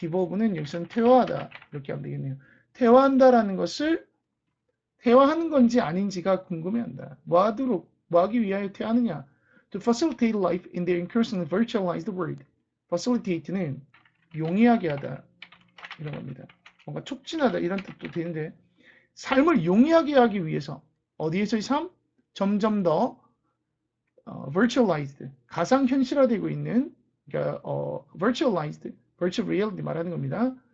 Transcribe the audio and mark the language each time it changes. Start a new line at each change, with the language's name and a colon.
Korean: devolve는 여기서는 퇴화하다 이렇게 하면 되겠네요. 퇴화한다라는 것을 퇴화하는 건지 아닌지가 궁금해한다. 뭐 하기 위하여 퇴화하느냐?
English: To facilitate life in their increasingly virtualized world.
Korean: facilitate는 용이하게 하다 이런 겁니다. 뭔가 촉진하다 이런 뜻도 되는데 삶을 용이하게 하기 위해서 어디에서의 삶? 점점 더 virtualized, 가상현실화되고 있는, 그러니까 virtualized, virtual reality 말하는 겁니다.